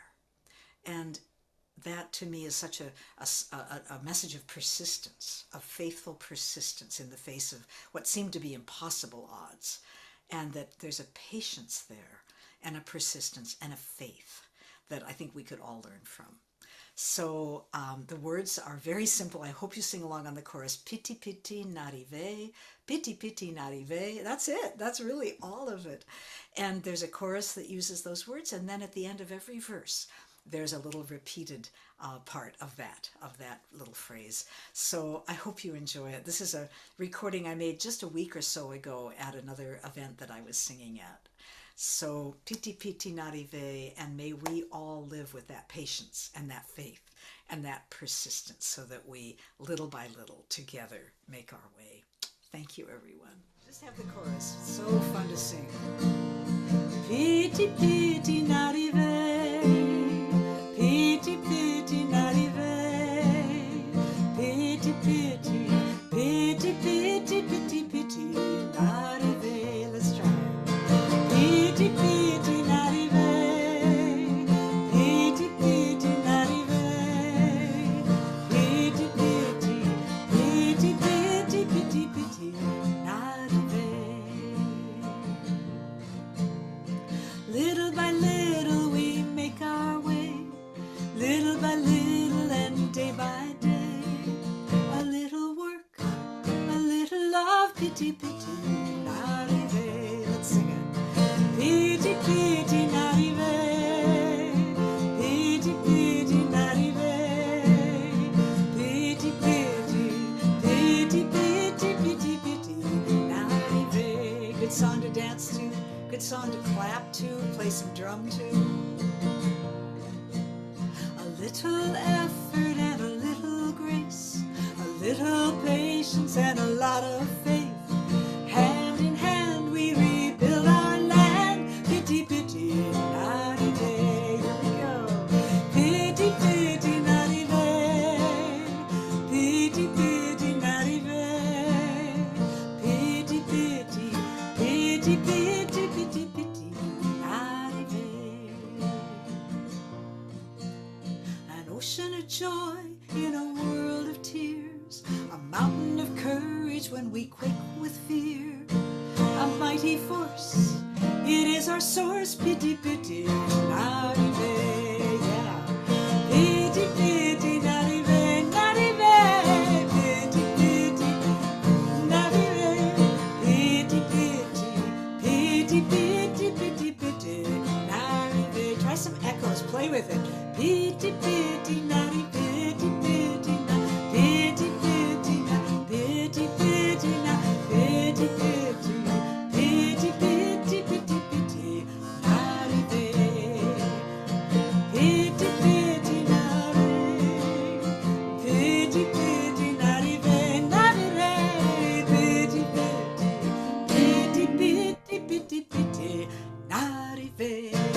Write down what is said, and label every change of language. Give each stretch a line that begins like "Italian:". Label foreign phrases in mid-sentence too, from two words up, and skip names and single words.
English: And that to me is such a message of persistence, of faithful persistence in the face of what seemed to be impossible odds. And that there's a patience there and a persistence and a faith that I think we could all learn from. So the words are very simple. I hope you sing along on the chorus.
Haitian Creole: Piti piti n'arrive, piti piti n'arrive.
English: That's it. That's really all of it. And there's a chorus that uses those words. And then at the end of every verse, there's a little repeated part of that little phrase. So I hope you enjoy it. This is a recording I made just a week or so ago at another event that I was singing at.
Haitian Creole: So piti piti n'arrive,
English: and may we all live with that patience and that faith and that persistence so that we, little by little, together make our way. Thank you, everyone. Just have the chorus. It's so fun to sing.
Haitian Creole: Piti piti n'arrive, piti piti n'arrive, piti piti, piti piti, piti piti n'arrive.
English: Let's try.
Haitian Creole: Piti piti n'arrive, piti piti n'arrive, piti piti, piti piti, piti piti n'arrive.
English: Little by little we make our way, little by little and day by day. A little work, a little love,
Haitian Creole: piti piti n'arrive.
English: Let's sing it.
Haitian Creole: Piti piti n'arrive, piti piti n'arrive, piti piti, piti piti, piti piti n'arrive.
English: Good song to dance to, good song to clap to, play some drum to. A little effort and a little grace, a little patience and a lot of faith. Hand in hand we rebuild our land.
Haitian Creole: Piti piti n'arrive.
English: Here we go.
Haitian Creole: Piti piti n'arrive, piti piti n'arrive, piti piti, piti piti, piti piti n'arrive.
English: An ocean of joy in a world of tears, a mountain of courage when we quake with fear. A mighty force, it is our source.
Haitian Creole: Piti piti n'arrive, yeah. Piti piti n'arrive, n'arrive, piti piti n'arrive, piti piti, piti piti, piti piti n'arrive.
English: Try some echoes, play with it.
Haitian Creole: Piti piti n'arrive, piti piti n'arrive, piti piti n'arrive, piti piti n'arrive, piti piti. Piti piti piti piti n'arrive, piti piti n'arrive, piti piti n'arrive, n'arrive, piti piti, piti piti, piti piti n'arrive.